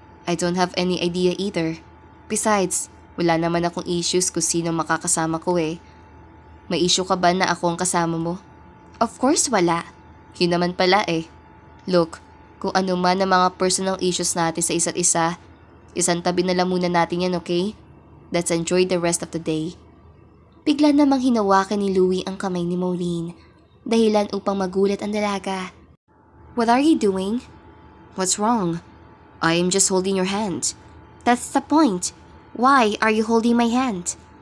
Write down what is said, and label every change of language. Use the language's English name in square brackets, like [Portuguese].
[English] I don't have any idea either. [Filipino] Besides, wala naman akong issues kung sino makakasama ko eh. May issue ka ba na ako ang kasama mo? [English] Of course [Filipino] wala. Yun naman pala eh. Look, kung ano man ang mga personal issues natin sa isa't isa, isang tabi na lang muna natin yan, okay? [English] Let's enjoy the rest of the day. [Filipino] Bigla namang hinawakan ni Louie ang kamay ni Maureen, dahilan upang magulat ang dalaga. [English] What are you doing? What's wrong? I am just holding your hand. That's the point. Why are you holding my hand?